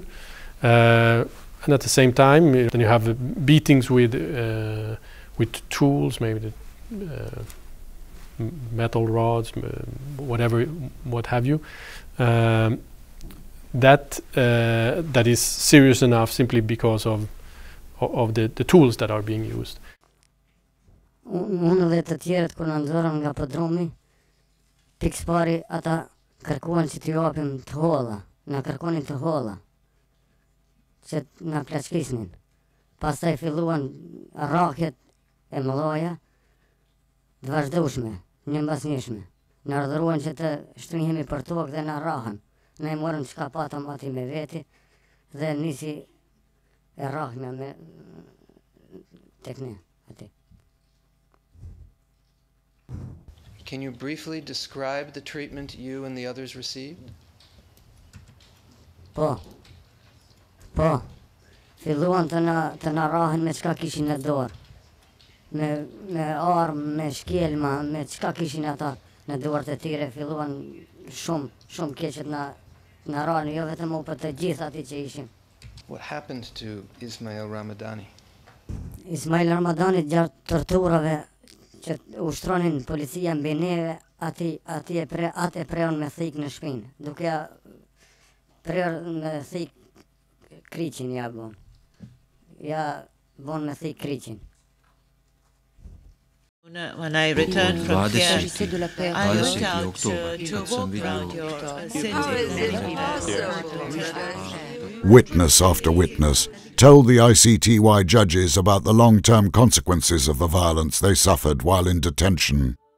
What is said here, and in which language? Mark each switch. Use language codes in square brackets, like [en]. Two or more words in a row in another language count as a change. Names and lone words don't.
[en] And at the same time, then you have beatings with tools, maybe the metal rods, what have you. That is serious enough simply because of the tools that are being used. [sq] Unë dhe të tjerët kur na nxorën nga podromi, pikë pari ata kërkuan që t'i japim të holla, na kërkonin të holla, që na plaçkisnin. Pastaj filluan rrahjet e mëdha, të vazhdueshme, një mbas njëshme. Na urdhëruan që të shtrihemi për tokë dhe na rrahën. Ne morëm çka patëm aty me veti dhe nisi e rrahmja me tek ne aty. [en] Can you briefly describe the treatment you and the others received? [sq] Po. Filluan të na rrahen me çka kishin në dorë. Me armë, me shkelma, me çka kishin ata në dorët e tyre, filluan shumë keq na rrahen, jo vetëm u, për të gjithë aty që ishin. [en] What happened to Ismail Ramadani? [sq] Ismail Ramadani gjatë torturave që ushtronin policia mbi neve, atë e preon me thik në shpinë, duke ja prerë me thik kriqin ja bon. Ja bon me thik kriqin. [en] When I returned from here, I went out to walk around your city. Witness after witness told the ICTY judges about the long-term consequences of the violence they suffered while in detention.